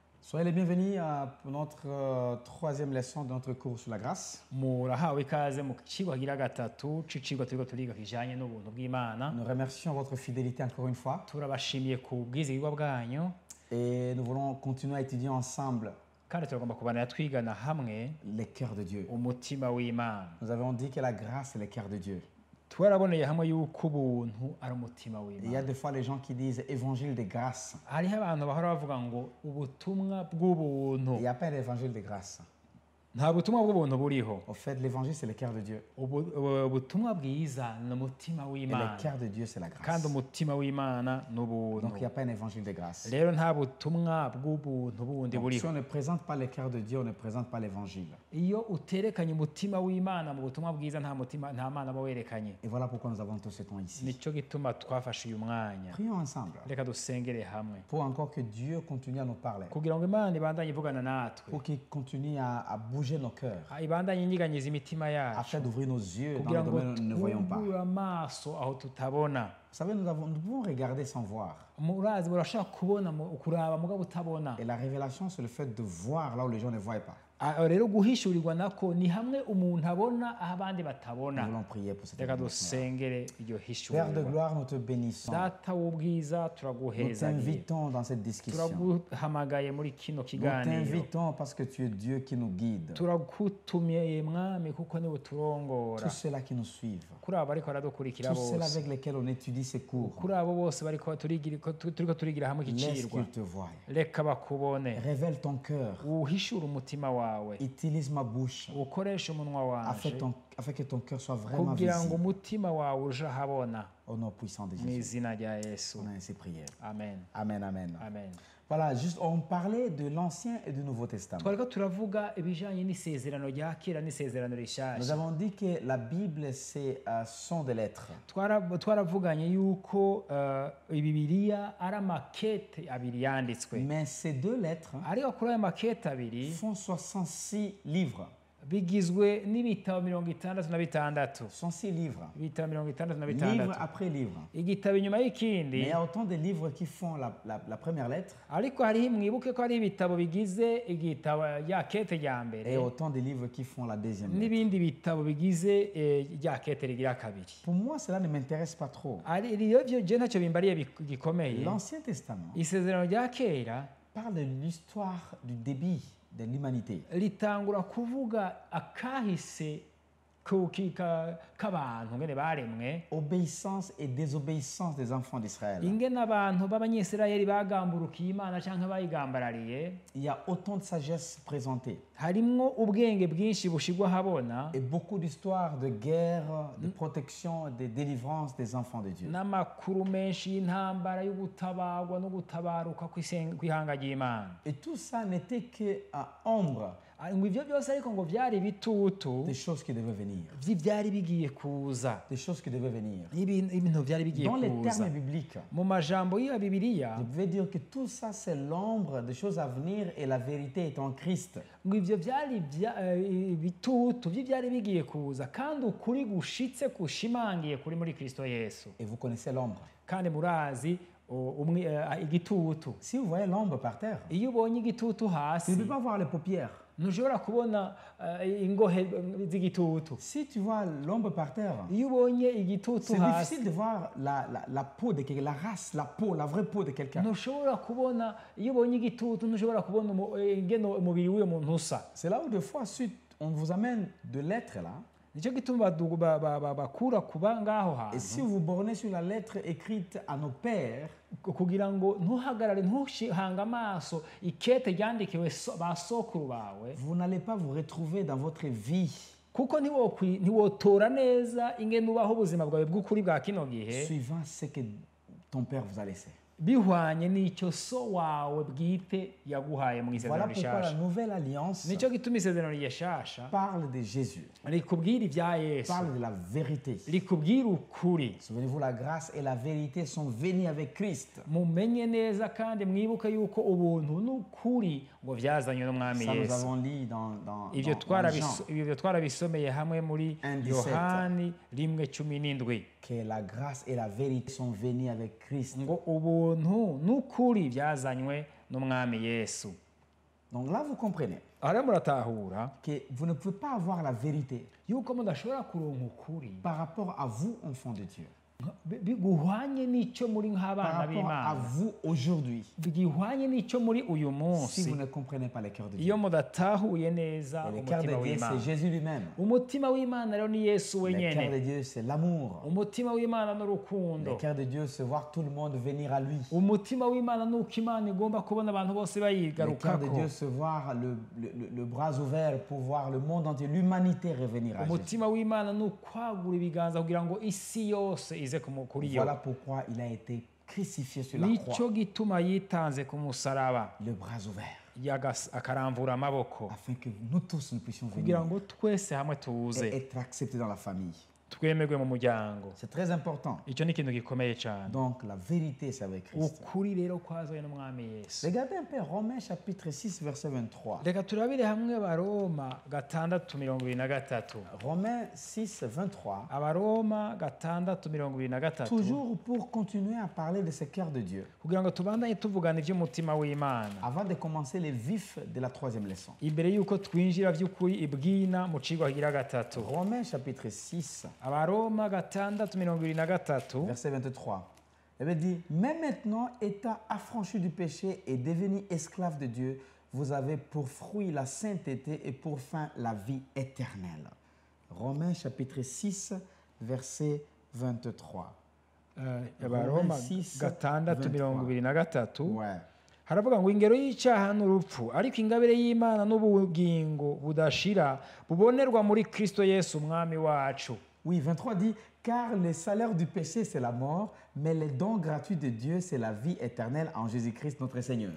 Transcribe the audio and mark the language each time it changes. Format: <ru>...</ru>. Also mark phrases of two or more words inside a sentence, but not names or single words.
<fr>Soyez les bienvenus pour notre troisième leçon de notre cours sur la grâce.</fr> <rn>murahawe ikaze mu kigo hagira gatatu c'icigwa turiko turiga kijanye n'ubuntu bw'Imana.</rn> <fr>Nous remercions votre fidélité encore une fois</fr> <rn>Turabashimiye ku bwizigirwa bwanyu</rn> <fr>et nous voulons continuer à étudier ensemble</fr> <rn>kandi turagomba kubanira twigana hamwe</rn> <fr>les cœurs de Dieu.</fr> <rn>umutima w'Imana.</rn> <fr>Nous avons dit que la grâce est le cœur de Dieu.</fr> <rn>Twaraboneye hamwe yuko ubuntu ari umutima</rn> <fr>Et il y a</fr> <rn>w'Imana.</rn> <fr>des fois les gens qui disent évangile de grâce.</fr> <rn>Hariho abantu bahora bavuga ngo ubutumwa bw'ubuntu.</rn> <fr>Il n'y a pas d'évangile de grâce.</fr> <rn>Nta butumwa bw'ubuntu buriho.</rn> <fr>Au fait, l'évangile c'est le cœur de Dieu.</fr> <rn>Ubutumwa bwiza ni umutima</rn> <fr>Et</fr> <rn>w'Imana.</rn> <fr>le cœur de Dieu c'est la</fr> <rn>Kandi</rn> <fr>grâce.</fr> <rn>umutima w'Imana ni ubuntu.</rn> <fr>Donc il n'y a pas un évangile de grâce.</fr> <rn>Rero nta butumwa bw'ubuntu bundi</rn> <fr>Donc, si</fr> <rn>buriho.</rn> <fr>on ne présente pas le cœur de Dieu, on ne présente pas l'évangile.</fr> <rn>Iyo uterekanye umutima w'Imana mu butumwa bwiza nta mana aba werekanye.</rn> <fr>Et voilà pourquoi nous avons tout ce temps ici.</fr> <rn>Nico gituma twafashe uyu mwanya.</rn> <fr>Prions ensemble</fr> <rn>Reka dusengere hamwe</rn> <fr>pour encore que Dieu continue à nous parler,</fr> <rn>kugira ngo Imana ibandanye ivugana natwe,</rn> <fr>pour qu'il continue à bouger nos cœurs,</fr> <rn>ibandanye inyiganyiza imitima yacu,</rn> <fr>afin d'ouvrir nos yeux dans</fr> <rn>kugira</rn> <fr>le</fr> <rn>ngo</rn> <fr>domaine où nous ne voyons pas.</fr> <rn>twubure amaso aho tutabona.</rn> <fr>Vous savez, nous pouvons regarder sans voir.</fr> <rn>Murazi urashaka kubona kuraba mugabo utabona.</rn> <fr>Et la révélation, c'est le fait de voir là où les gens ne voient pas.</fr> <rn>Rero guhishurirwa nako ni hamwe umuntu abona aho abandi</rn> <fr>Nous</fr> <rn>batabona.</rn> <fr>voulons prier pour cette</fr> <rn>Reka</rn> <fr>révélation.</fr> <rn>dusengere iryo</rn> <fr>Père de</fr> <rn>hishurirwa.</rn> <fr>gloire, nous te bénissons.</fr> <rn>Data w'ubwiza</rn> <fr>Nous</fr> <rn>turaguhezagiye,</rn> <fr>t'invitons dans cette discussion.</fr> <rn>turaguhamagaye muri kino</rn> <fr>Nous</fr> <rn>kiganiro,</rn> <fr>t'invitons parce que tu es Dieu qui nous guide.</fr> <rn>turagutumiye mwami kuko niwe turongora.</rn> <fr>Tous ceux-là qui nous suivent,</fr> <rn>Kuri abo bariko baradukurikira</rn> <fr>tous ceux-là</fr> <rn>bose,</rn> <fr>avec lesquels on étudie ces cours,</fr> <rn>kuri abo bose bariko turiko turigira hamwe</rn> <fr>laisse</fr> <rn>ikicirwa,</rn> <fr>qu'ils te voient.</fr> <rn>reka bakubone,</rn> <fr>Révèle ton cœur.</fr> <rn>uhishure umutima wawe,</rn> <fr>Utilise ma bouche</fr> <rn>ukoreshe umunwa wanje</rn> <fr>afin que ton cœur soit vraiment</fr> <rn>kugira ngo</rn> <fr>visible.</fr> <rn>umutima wawe uje ahabona,</rn> <fr>Au nom puissant de</fr> <rn>mu</rn> <fr>Jésus.</fr> <rn>izina rya Yesu.</rn> <fr>On a ainsi prié. Amen. Amen, amen. Amen. Voilà, juste on parlait de l'Ancien et du Nouveau Testament.</fr> <rn>Twariko turavuga ibijanye n'isezerano rya kera n'isezerano</rn> <fr>Nous</fr> <rn>rishasha.</rn> <fr>avons dit que la Bible, c'est sont des lettres.</fr> <rn>Twaravuganye yuko Bibiliya ari amakete abiri yanditswe,</rn> <fr>Mais ces deux lettres</fr> <rn>ariko kuri ayo makete abiri</rn> <fr>font 66 livres.</fr> <rn>bigizwe n'ibitabo 66.</rn> <fr>66 livres.</fr> <rn>Ibitabo</rn> <fr>Livre</fr> <rn>66.</rn> <fr>après livre.</fr> <rn>Igitabo inyuma</rn> <fr>Mais</fr> <rn>y'ikindi,</rn> <fr>il y a autant de livres qui font la première lettre</fr> <rn>ariko hariho mwibuke ko hari ibitabo bigize igitabo rya kete rya</rn> <fr>et</fr> <rn>mbere</rn> <fr>autant de livres qui font la deuxième lettre.</fr> <rn>n'ibindi bitabo bigize rya kete rigira kabiri.</rn> <fr>Pour moi, cela ne m'intéresse pas trop.</fr> <rn>Ivyo je ntacyo bimbariye gikomeye.</rn> <fr>L'Ancien Testament</fr> <rn>Isezerano rya kera</rn> <fr>parle de l'histoire du début de l'humanité.</fr> <rn>ritangura kuvuga akahise k'abantu ngene baremwe,</rn> <fr>Obéissance et désobéissance des enfants d'Israël.</fr> <rn>ingene abantu b'abanyisirayeli bagamburukiye Imana canke bayigambarariye.</rn> <fr>Il y a autant de sagesse présentée</fr> <rn>Harimwo ubwenge bwinshi bushigwa habona</rn> <fr>et beaucoup d'histoires de guerre, de protection, de délivrance des enfants de Dieu.</fr> <rn>n'amakuru menshi y'intambara yo gutabagwa no gutabaruka kw'ihanga ry'Imana.</rn> <fr>Et tout ça n'était que à ombre</fr> <rn>Ngo ivyo byose ariko ngo vyari bitutu</rn> <fr>des choses qui devaient venir.</fr> <rn>vy'ivyari bigiye kuza,</rn> <fr>Des choses qui devaient venir.</fr> <rn>ibintu vyari bigiye</rn> <fr>Dans les</fr> <rn>kuza.</rn> <fr>termes bibliques,</fr> <rn>Mu majambo y'iyo Bibiliya,</rn> <fr>je vais dire que tout ça c'est l'ombre des choses à venir et la vérité est en Christ.</fr> <rn>ngo ivyo vyari bitutu vy'ivyari bigiye kuza, kandi ukuri gushitse kushimangiye kuri muri Kristo Yesu.</rn> <fr>Et vous connaissez l'ombre.</fr> <rn>Kandi murazi igitutu.</rn> <fr>Si vous voyez l'ombre par terre,</fr> <rn>Iyo ubonye igitutu</rn> <fr>tu ne</fr> <rn>hasi,</rn> <fr>peux pas voir les paupières.</fr> <rn>ntushobora kubona ingohe z'igitutu.</rn> <fr>Si tu vois l'ombre par terre,</fr> <rn>Iyo ubonye igitutu</rn> <fr>c'est</fr> <rn>hasi,</rn> <fr>difficile de voir la peau de quelqu'un, la race, la peau, la vraie peau de quelqu'un.</fr> <rn>ntushobora kubona, iyo ubonye igitutu ntushobora kubona ingene umubiri w'uyo muntu usa.</rn> <fr>C'est là où des fois, on vous amène de lettres là,</fr> <rn>Nico gituma bakura kuba ngaho</rn> <fr>et si</fr> <rn>hantu,</rn> <fr>vous bornez sur la lettre écrite à nos pères,</fr> <rn>kugira ngo ntuhagarare ntuhanga amaso ikete ryandikiwe ba sokuru bawe,</rn> <fr>vous n'allez pas vous retrouver dans votre vie</fr> <rn>kuko ntiwotora neza ingene ubaho ubuzima bwawe bw'ukuri bwa kino gihe</rn> <fr>suivant ce que ton père vous a laissé.</fr> <rn>bihwanye n'icyo so wawe bwite yaguhaye mu</rn> <fr>Voilà</fr> <rn>isezerano</rn> <fr>pourquoi la</fr> <rn>rishasha.</rn> <fr>nouvelle alliance</fr> <rn>Nico gituma isezerano rishasha</rn> <fr>parle de Jésus,</fr> <rn>rikubwira ibya Yesu,</rn> <fr>parle de la vérité.</fr> <rn>rikubwira ukuri.</rn> <fr>Souvenez-vous, la grâce et la vérité sont venues avec Christ.</fr> <rn>Mumenye neza kandi mwibuke yuko ubuntu n'ukuri ngo vyazanywe n'umwami</rn> <fr>Ça, nous</fr> <rn>Yesu.</rn> <fr>avons lu dans</fr> <rn>Ivyo</rn> <fr>Jean,</fr> <rn>twarabisomeye hamwe muri</rn> <fr>1:17.</fr> <rn>Yohani 1:17</rn> <fr>que la grâce et la vérité sont venues avec Christ.</fr> <rn>ngo ubuntu n'ukuri vyazanywe n'umwami Yesu.</rn> <fr>Donc là, vous comprenez</fr> <rn>aha muratahura</rn> <fr>que vous ne pouvez pas avoir la vérité</fr> <rn>yuko mudashobora kuronka ukuri</rn> <fr>par rapport à vous, enfants de Dieu,</fr> <rn>biguhwanye n'icyo muri</rn> <fr>par</fr> <rn>nk'abana</rn> <fr>rapport à</fr> <rn>b'Imana</rn> <fr>vous aujourd'hui,</fr> <rn>bigihwanye n'icyo muri uyu</rn> <fr>si</fr> <rn>munsi</rn> <fr>vous ne comprenez pas le cœur de Dieu.</fr> <rn>iyo mudatahuye neza</rn> <fr>Et le cœur de</fr> <rn>umutima</rn> <fr>Dieu,</fr> <rn>w'Imana</rn> <fr>c'est Jésus lui-même.</fr> <rn>umutima w'Imana rero ni Yesu</rn> <fr>Le cœur</fr> <rn>wenyene</rn> <fr>de Dieu, c'est l'amour.</fr> <rn>umutima w'Imana n'urukundo</rn> <fr>Le cœur de Dieu, c'est voir tout le monde venir à lui.</fr> <rn>umutima w'Imana nuko Imana igomba kubona abantu bose</rn> <fr>Le cœur de</fr> <rn>bayigarukako</rn> <fr>Dieu, c'est voir le bras ouvert pour voir le monde entier, l'humanité revenir à Jésus.</fr> <rn>umutima w'Imana ni ukwagura ibiganza kugira ngo isi yose ize kuri yo</rn> <fr>Voilà pourquoi il a été crucifié sur la</fr> <rn>nicyo</rn> <fr>croix,</fr> <rn>gituma yitanze ku musaraba</rn> <fr>le bras ouvert,</fr> <rn>akaramvura amaboko</rn> <fr>afin que nous tous nous puissions</fr> <rn>kugira</rn> <fr>venir</fr> <rn>ngo twese hamwe tuze</rn> <fr>et être acceptés dans la famille.</fr> <rn>twemerwe mu muryango</rn> <fr>C'est très important.</fr> <rn>icyo ni ikintu gikomeye cyane</rn> <fr>Donc la vérité, c'est avec Christ.</fr> <rn>ukuri rero kwazanye n'umwami Yesu</rn> <fr>Regardez un peu Romains chapitre 6, verset 23.</fr> <rn>reka turabire hamwe Abaroma 6:23</rn> <fr>Romains 6, 23.</fr> <rn>Abaroma 6:23</rn> <fr>Toujours pour continuer à parler de ce cœur de Dieu.</fr> <rn>kugira ngo tubandanye tuvugana iby'umutima w'Imana</rn> <fr>Avant de commencer les vifs de la troisième leçon.</fr> <rn>imbere y'uko twinjira by'ukuri ibwina mu cigwa kigira gatatu</rn> <fr>Romains chapitre 6,</fr> <rn>Abaroma 6:23</rn> <fr>verset 23. Il veut dire, mais maintenant, étant affranchi du péché et devenu esclave de Dieu, vous avez pour fruit la sainteté et pour fin la vie éternelle. Romains chapitre 6, verset 23.</fr> <rn>Abaroma</rn> <fr>Romains 6,</fr> <rn>6:23</rn> <fr>Ouais.</fr> <rn>haravuga ngo ingero y'icyaha n'urupfu ariko ingabire y'Imana n'ubugingo budashira bubonerwa muri Kristo Yesu umwami wacu.</rn> <fr>Oui, 23 dit, car le salaire du péché, c'est la mort, mais le don gratuit de Dieu, c'est la vie éternelle en Jésus-Christ notre Seigneur.</fr>